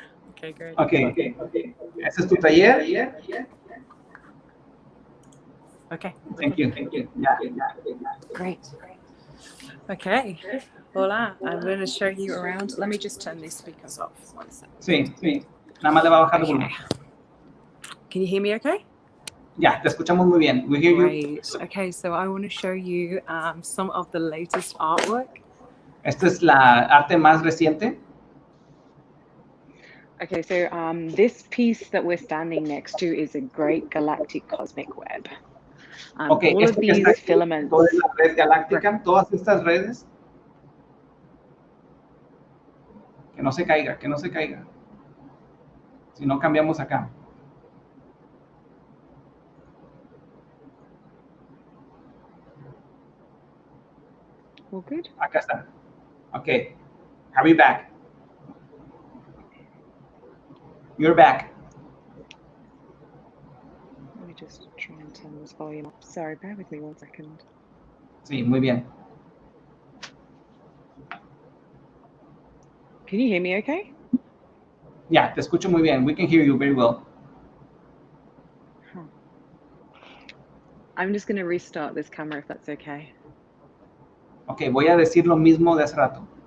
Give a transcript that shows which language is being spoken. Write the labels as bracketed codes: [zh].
[en] Okay, great. [es] Okay. Ese es tu taller. [en] Okay. Thank you. Yeah. Great. Okay. Hola. I'm going to show you around. Let me just turn these speakers off. 1 second. [es] Sí. Nada más le va a bajar el volumen. [en] Can you hear me okay? [es] Ya, te escuchamos muy bien. [en] We hear you. Great. Okay, so I want to show you some of the latest artwork. [es] Esta es la arte más reciente. [en] Okay, so this piece that we're standing next to is a great galactic cosmic web. Okay, all of these filaments. [es] Toda la red galáctica, todas estas redes. Que no se caiga, que no se caiga. Si no, cambiamos acá. [en] All good? [es] Acá está. [en] Okay. Are we back? You're back. Let me just try and turn this volume up. Sorry, bear with me 1 second. [es] Sí, muy bien. [en] Can you hear me okay? [es] Ya, te escucho muy bien. [en] We can hear you very well. I'm just going to restart this camera if that's okay. [es] Okay, voy a decir lo mismo de hace rato.